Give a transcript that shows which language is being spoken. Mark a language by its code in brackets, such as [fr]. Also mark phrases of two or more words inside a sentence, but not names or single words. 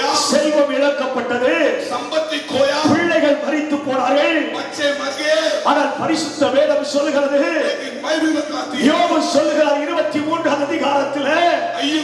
[ta] செல்வம் இழக்கப்பட்டது [hi] संपत्ति खोया, [ta] பிள்ளைகள் மரித்து போனார்கள் [hi] बच्चे मर गए। [ta] ஆனால் பரிசுத்த வேதம் சொல்லுகிறது [hi] लेकिन बाइबल बताती है, [ta] யோபு சொல்லுகிறார் 23வது அதிகாரத்திலே